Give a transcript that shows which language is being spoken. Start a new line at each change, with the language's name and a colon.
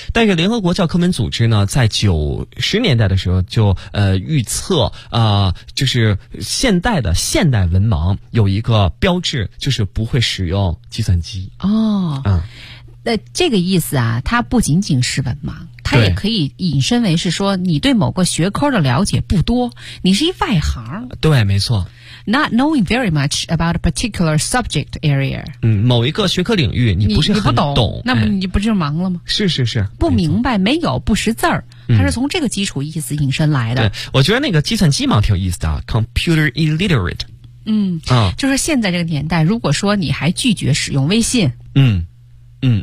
Chinese: 但是联合国教科文组织呢，在90年代的时候就预测就是现代文盲有一个标志，就是不会使用计算机。哦，嗯，那这个意思啊，它不仅仅是文盲，它也可以引申为是说你对某个学科的了解不多，你是一外行。对，没错。
English: Not knowing very much about a particular subject area。
Chinese: 嗯，某一个学科领域你不是很懂，懂，那么你不就是盲了吗？是是是，不明白，没有，不识字儿，它是从这个基础意思引申来的。嗯、对，我觉得那个计算机盲挺有意思的 ，computer illiterate。嗯，就是现在这个年代，如果说你还拒绝使用微信，嗯。嗯，